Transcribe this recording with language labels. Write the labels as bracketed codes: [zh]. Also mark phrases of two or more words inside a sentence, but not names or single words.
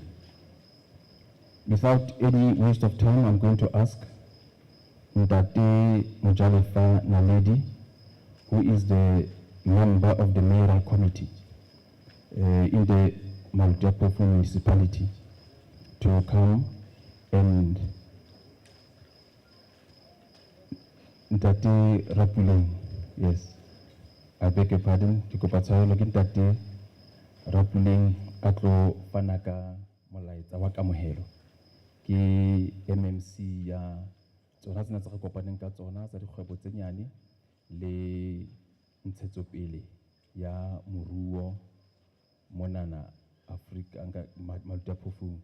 [en] Without any waste of time, I'm going to ask Ntate Mujalefa Naledi, who is the member of the mayoral committee in the Malutapofu municipality to come and Ntate Rapuleng, yes, I beg your pardon, [st] ke kopa tshwarelo ke Ntate Rapuleng a tlo fana ka molaetsa wa kamohelo ke MMC ya tsona tsena tse re kopaneng ka tsona tsa dikgwebo tse nyane le ntshetsopele ya moruo monana Afrika nka Malutaphofung.